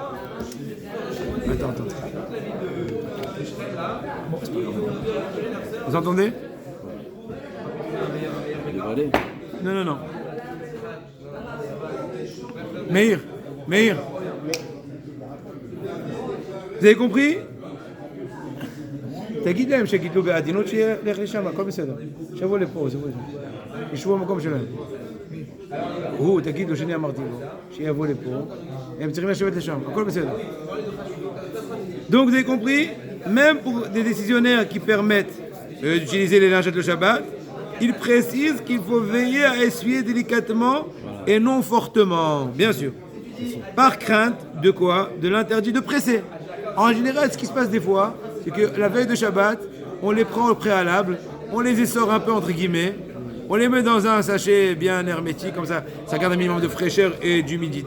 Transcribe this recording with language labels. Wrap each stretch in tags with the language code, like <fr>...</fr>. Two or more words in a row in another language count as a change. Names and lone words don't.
<fr>Attends. Bon, c'est pas grave. Vous entendez? Non. Meir. Vous avez compris?</fr> <he>תגיד להם שגידלו בעדינות שילך לשם, הכל בסדר. שבוא לפה, ישבו במקום שלהם. תגיד לו שאני אמרתי לו, שיבוא לפה, הם צריכים לשבת לשם, הכל בסדר.</he> <fr>Donc vous avez compris, même pour des décisionnaires qui permettent d'utiliser les lingettes le Shabbat, ils précisent qu'il faut veiller à essuyer délicatement et non fortement, bien sûr. Par crainte de quoi? De l'interdit de presser. En général, ce qui se passe des fois, c'est que la veille de Shabbat, on les prend au préalable, on les essore un peu entre guillemets, on les met dans un sachet bien hermétique, comme ça garde un minimum de fraîcheur et d'humidité.</fr>